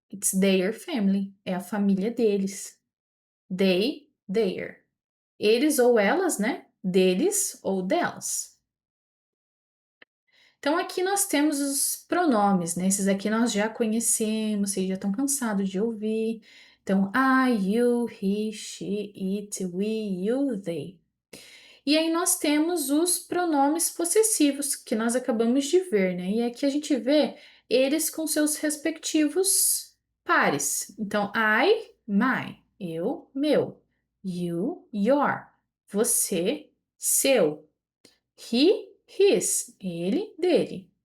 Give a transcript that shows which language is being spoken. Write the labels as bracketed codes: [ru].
[en] It's their family. [pt] É a família deles. [en] They, their. [pt] Eles ou elas, né? Deles ou delas. Então, aqui nós temos os pronomes, né? Esses aqui nós já conhecemos, vocês já estão cansados de ouvir. [en] Então, I, you, he, she, it, we, you, they. [pt] E aí nós temos os pronomes possessivos, que nós acabamos de ver, né? E aqui a gente vê eles com seus respectivos pares. [en] Então, I, my, [pt] eu, meu. [en] You, your. [pt] Você, seu. [en] He, his, [pt] ele, dele.